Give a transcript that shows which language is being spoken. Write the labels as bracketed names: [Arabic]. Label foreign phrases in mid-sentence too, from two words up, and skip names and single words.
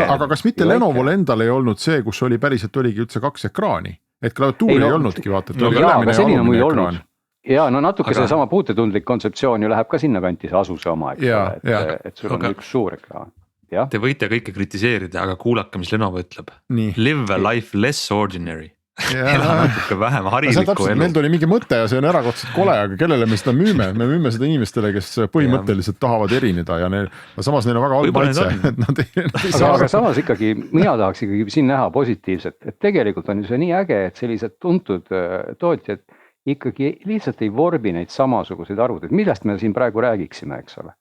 [Estonian] Aga kas mitte Lenovol endal ei olnud see, kus oli päriselt oligi üldse 2 ekraani, et klaviatuur ei olnudki vaata, et oli ülemine ja alumine ekraan. Ja natuke see sama puutetundlik kontseptsioon ju läheb ka sinna kanti, see asuse oma, et sul on üks suur ekraan. Te võite kõike kritiseerida, aga kuulake, mis Lenovo ütleb. [English] Live a life less ordinary. [Estonian] Natuke vähem harilikku elu. Meil tuli mingi mõte ja see on erakordselt kole, aga kellele me seda müüme? Me müüme seda inimestele, kes põhimõtteliselt tahavad erineda ja samas neil on väga halb maitse. Aga samas ikkagi, mina tahaks ikkagi siin näha positiivset, et tegelikult on ju see nii äge, et sellised tuntud tootjad ikkagi lihtsalt ei vorbi neid samasuguseid arvuteid, millest me siin praegu räägiksime, eks ole.